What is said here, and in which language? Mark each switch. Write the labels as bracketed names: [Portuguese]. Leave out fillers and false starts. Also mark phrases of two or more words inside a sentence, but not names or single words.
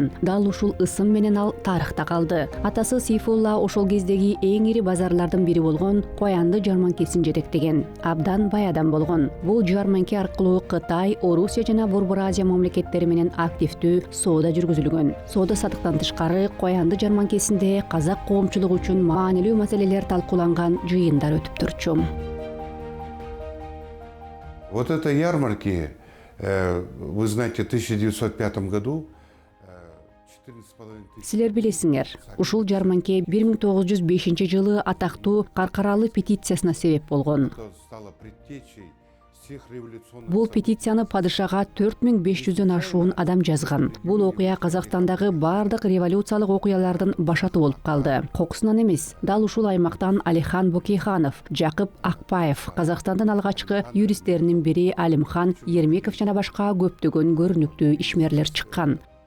[Kyrgyz] Дал ушул ысым менен ал тарыхта калды. Атасы Сейфулла ошол кездеги эң ири базарлардын бири болгон Коянды жарманкесин жетектеген. Абдан бай адам болгон. Бул жарманке аркылуу Кытай, Орусия жана Борбор Азия мамлекеттери менен активдүү соода жүргүзүлгөн. Соода сатыктан тышкары Коянды жарманкесинде казак коомчулугу үчүн маанилүү маселелер талкууланган жыйындар өтүп турчу. [Russian] Вот это ярмарки, вы знаете, в 1905 году 14,5 тысяч... [Kyrgyz] Силер билесиңер, ушул жарманке 1905 жылы атактуу Каркаралы петициясына себеп болгон. [Russian] Стало предтечей всех революционных... [Kyrgyz] Бул петицияны падышага 4500дөн ашуун адам жазган. Бул окуя Казакстандагы бардык революциялык окуялардын башаты болуп калды. Кокусунан эмес, дал ушул аймактан Алихан Бөкейханов, Жакып Акпаев, Казакстандын алгачкы юристтеринин бири Алимхан Ермеков жана башка көптөгөн көрүнүктүү ишмерлер чыккан.